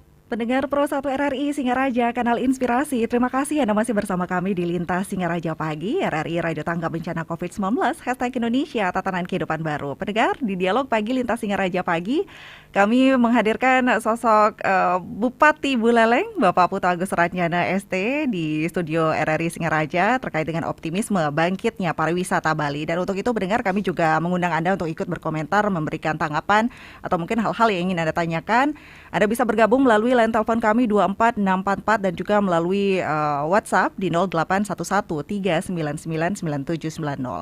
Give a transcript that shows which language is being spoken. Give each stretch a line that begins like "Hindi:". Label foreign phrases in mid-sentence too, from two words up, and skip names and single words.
Indonesian: Pendengar Pro 1 RRI Singaraja, Kanal Inspirasi. Terima kasih Anda masih bersama kami di Lintas Singaraja Pagi, RRI Radio Tanggap Bencana COVID-19, hashtag Indonesia Tatanan Kehidupan Baru. Pendengar, di Dialog Pagi Lintas Singaraja Pagi, kami menghadirkan sosok Bupati Buleleng, Bapak Putu Agus Suratnyana ST, di studio RRI Singaraja terkait dengan optimisme bangkitnya pariwisata Bali. Dan untuk itu, pendengar, kami juga mengundang Anda untuk ikut berkomentar, memberikan tanggapan, atau mungkin hal-hal yang ingin Anda tanyakan. Anda bisa bergabung melalui line telepon kami 24644 dan juga melalui WhatsApp di 081139999790.